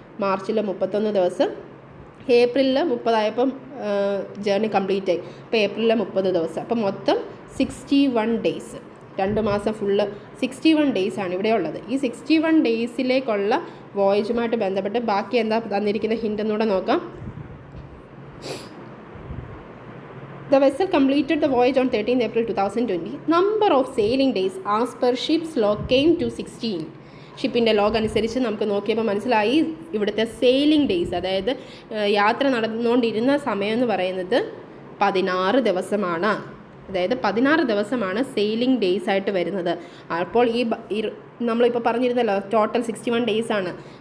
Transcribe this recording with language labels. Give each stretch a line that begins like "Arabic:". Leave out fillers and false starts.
Malayalam: മാർച്ചിൽ 31 ദിവസം. ഏപ്രിലിൽ 30 ആയപ്പം ജേർണി കംപ്ലീറ്റ് ആയി. അപ്പോൾ ഏപ്രിലിൽ 30 ദിവസം. അപ്പം മൊത്തം 61 ഡേയ്സ്. 2 മാസം ഫുള്ള് 61 ഡേയ്സാണ് ഇവിടെ ഉള്ളത്. ഈ 61 ഡേയ്സിലേക്കുള്ള വോയേജുമായിട്ട് ബന്ധപ്പെട്ട് ബാക്കി എന്താ തന്നിരിക്കുന്ന ഹിൻ്റ് എന്നൂടെ നോക്കാം.
English: The vessel completed the voyage on 13th April 2020. Number of sailing days as per ship's log came to 16.
Malayalam: ഷിപ്പിൻ്റെ log അനുസരിച്ച് നമുക്ക് നോക്കിയപ്പോൾ മനസ്സിലായി ഇവിടുത്തെ സെയിലിംഗ് ഡേയ്സ്, അതായത് യാത്ര നടന്നുകൊണ്ടിരുന്ന സമയം എന്ന് പറയുന്നത് 16 ദിവസമാണ്. അതായത് 16 ദിവസമാണ് സെയിലിംഗ് ഡേയ്സ് ആയിട്ട് വരുന്നത്. അപ്പോൾ ഈ നമ്മളിപ്പോൾ പറഞ്ഞിരുന്നല്ലോ ടോട്ടൽ 61 ഡേയ്സ് ആണ്.